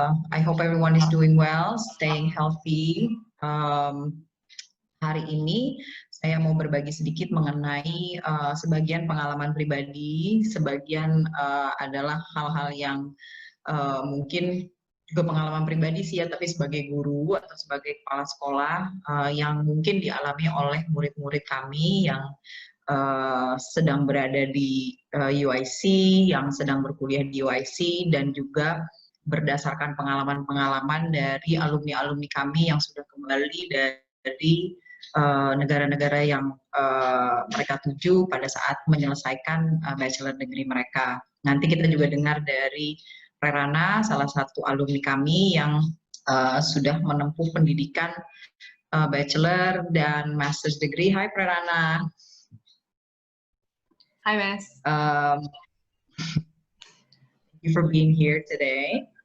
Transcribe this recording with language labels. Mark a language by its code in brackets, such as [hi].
[en] I hope everyone is doing well, staying healthy. [id] Hari ini saya mau berbagi sedikit mengenai sebagian pengalaman pribadi, sebagian adalah hal-hal yang mungkin juga pengalaman pribadi sih ya, tapi sebagai guru atau sebagai kepala sekolah yang mungkin dialami oleh murid-murid kami yang sedang berada di UIC, yang sedang berkuliah di UIC, dan juga berdasarkan pengalaman-pengalaman dari alumni-alumni kami yang sudah kembali dari negara-negara yang mereka tuju pada saat menyelesaikan bachelor degree mereka. Nanti kita juga dengar dari Rerana, salah satu alumni kami yang sudah menempuh pendidikan bachelor dan master's degree. Hai Rerana. [en] Hi, Mas. Thank you for being here today.